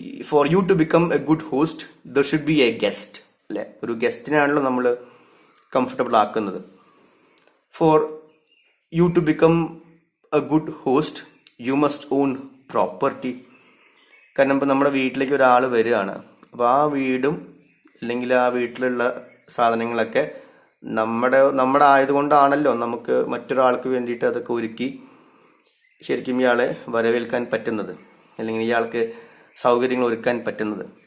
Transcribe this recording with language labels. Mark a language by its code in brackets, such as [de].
[en] For you to become a good host, there should be a guest. [ml] അല്ലെ, ഒരു ഗസ്റ്റിനാണല്ലോ നമ്മൾ comfortable ആക്കുന്നത്. [en] For you to become a good host, you must own property. [ml] കാരണം ഇപ്പം നമ്മുടെ വീട്ടിലേക്ക് ഒരാൾ വരികയാണ്. അപ്പോൾ ആ വീടും അല്ലെങ്കിൽ ആ വീട്ടിലുള്ള സാധനങ്ങളൊക്കെ നമ്മുടെ ആയതുകൊണ്ടാണല്ലോ നമുക്ക് മറ്റൊരാൾക്ക് വേണ്ടിയിട്ട് അതൊക്കെ ഒരുക്കി ശരിക്കും ഇയാളെ വരവേൽക്കാൻ പറ്റുന്നത്, അല്ലെങ്കിൽ ഇയാൾക്ക് സൗകര്യങ്ങൾ ഒരുക്കാൻ പറ്റുന്നത്.